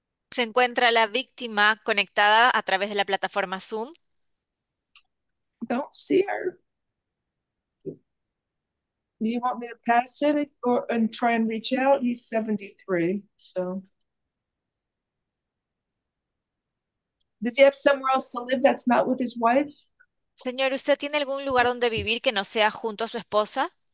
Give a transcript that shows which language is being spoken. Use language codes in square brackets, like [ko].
[es] ¿Se encuentra la víctima conectada a través de la plataforma Zoom? [en] Don't see her. Do you want me to pass it and try and reach out? He's 73, so. Does he have somewhere else to live that's not with his wife? [es] Señor, ¿usted tiene algún lugar donde vivir que no sea junto a su esposa?